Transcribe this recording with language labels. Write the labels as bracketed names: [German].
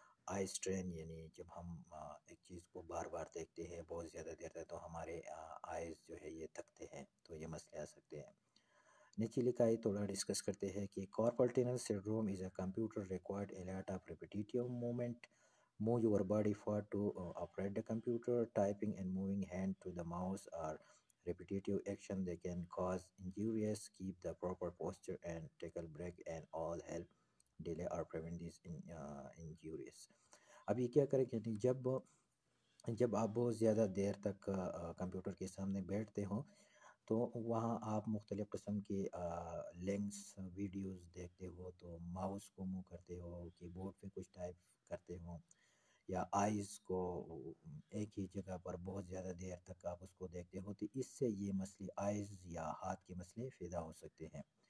[Hindi] Eye strain यानी जब हम एक चीज़ को बार बार देखते हैं बहुत ज़्यादा देर तक तो हमारे आइज़ जो है ये थकते हैं, तो ये मसले आ सकते हैं। नीचे लिखा है, थोड़ा डिस्कस करते हैं कि [English] Carpal tunnel syndrome is a computer required a lot of repetitive movement, move your body forward to operate the computer. Typing and moving hand to the mouse are repetitive action. They can cause injuries. Keep the proper posture and take a break and all help delay or prevent these injuries. [Hindi] अब ये क्या करें कि जब जब आप बहुत ज़्यादा देर तक कंप्यूटर के सामने बैठते हो तो वहाँ आप मुख्तलिफ़ किस्म की लिंक्स वीडियोस देखते हो, तो माउस को मूव करते हो, कीबोर्ड पे कुछ टाइप करते हो, या आइज़ को एक ही जगह पर बहुत ज़्यादा देर तक आप उसको देखते हो, तो इससे ये मसले आइज़ या हाथ के मसले पैदा हो सकते हैं।